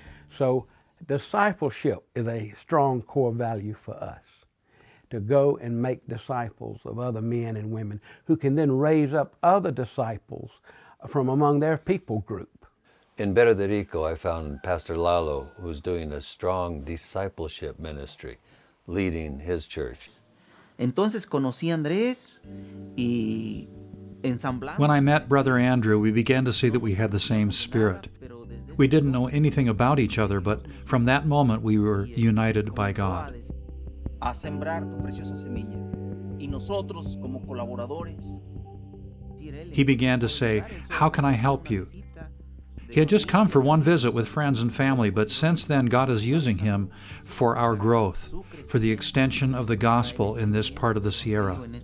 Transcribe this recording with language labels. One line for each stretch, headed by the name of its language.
English: So discipleship is a strong core value for us, to go and make disciples of other men and women who can then raise up other disciples from among their people group. In Puerto Rico, I found Pastor Lalo, who's doing a strong discipleship ministry, leading his church.
Spanish: Entonces conocí a Andrés y ensamblamos.
English: When I met Brother Andrew, we began to see that we had the same spirit. We didn't know anything about each other, but from that moment we were united by God.
Spanish: A sembrar tu preciosa semilla. Y nosotros como colaboradores.
English: He began to say, "How can I help you?" He had just come for one visit with friends and family, but since then God is using him for our growth, for the extension of the gospel in this part of the Sierra.